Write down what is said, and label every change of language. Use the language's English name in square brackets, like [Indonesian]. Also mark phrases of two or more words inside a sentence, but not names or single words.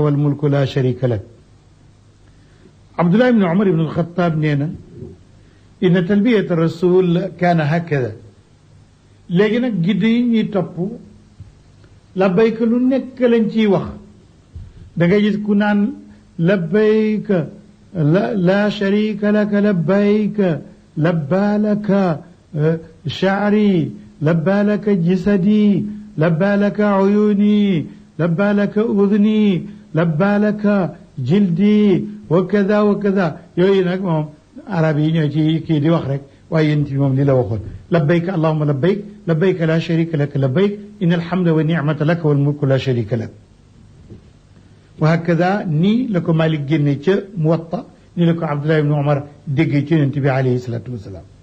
[Arabic] والملك لا شريك لك [Wolof] Abdullah ibn Umar ibn al-Khattab nee na [Arabic] إن تلبية رسول كان هكذا [Wolof] léegi nag gidd yi ñuy topp labbayka lu nekk lañ ciy wax da ngay gis ku naan [Arabic] لبيك لا شريك لك لبيك لبى لك شعري لبى لك جسدي لبى لك عيوني لبى لك أذني لبى لك جلدي وكذا وكذا wa kada [Wolof] yooyu nag moom arab yi ñoo ci kii di wax rek waaye yéen ci moom li la waxoon [Arabic] لبيك اللهم لبيك لبيك لا شريك لك لبيك إن الحمد والنعمة لك والملك لا شريك لك وهكذا [Wolof] nii la ko Malik génne ca Muwatta nii la ko Abdullah ibn Umar déggee ci yonent bi [Arabic] عليه الصلاة والسلام